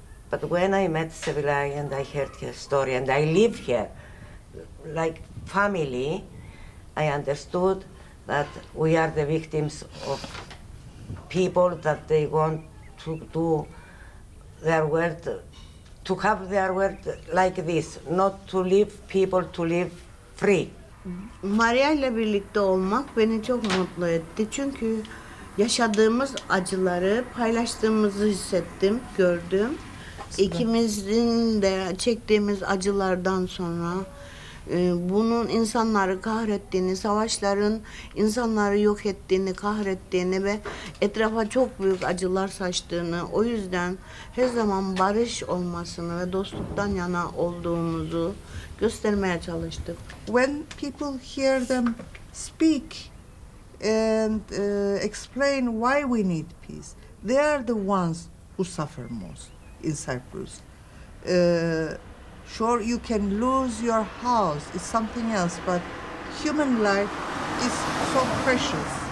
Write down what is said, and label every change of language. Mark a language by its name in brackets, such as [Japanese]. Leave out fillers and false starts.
[English] But when I met Sevilay and I heard her story and I live here, like family, I understood that we are the victims of people that they want to do their world, to have their world like this, not to leave people to live free. [Turkish] Maria ile birlikte olmak beni çok mutlu etti. Çünkü yaşadığımız acıları paylaştığımızı hissettim, gördüm. İkimizin de çektiğimiz acılardan sonra bunun insanları kahrettiğini, savaşların insanları yok ettiğini, kahrettiğini ve etrafa çok büyük acılar saçtığını, o yüzden her zaman barış olmasını ve dostluktan yana olduğumuzu göstermeye çalıştık. [English] When people hear them speak and explain why we need peace, they are the ones who suffer most in Cyprus. Sure, you can lose your house, it's something else, but human life is so precious.